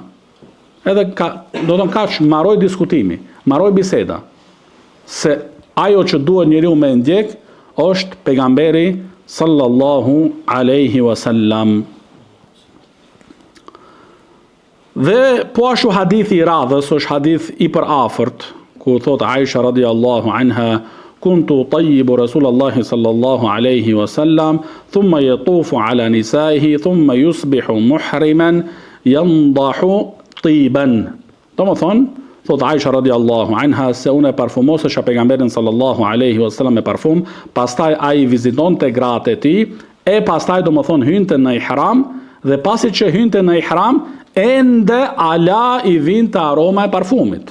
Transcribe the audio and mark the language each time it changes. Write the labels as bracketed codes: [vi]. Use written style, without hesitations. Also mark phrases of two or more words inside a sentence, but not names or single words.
[sq] Edhe do të kaq mbaroi diskutimi, mbaroi biseda se ajo që duhet njeriu me ndjek është pejgamberi [ar] صلى الله عليه وسلم. [sq] Dhe po ashtu hadithi i radhës është hadith i përafërt, ku thot Aisha [ar] رضي الله عنها كنت أطيب رسول الله صلى الله عليه وسلم ثم يطوف على نسائه ثم يصبح محرما ينضح طيبا. [sq] Domethënë thot Aisha [ar] رضي الله عنها [sq] se unë e parfumosesha pejgamberin [ar] صلى الله عليه وسلم [sq] me parfum, pastaj ai vizitonte gratë e tij, e pastaj domethënë hynte në ihram dhe pasi që hynte në ihram, ende ala i vinte aroma e parfumit.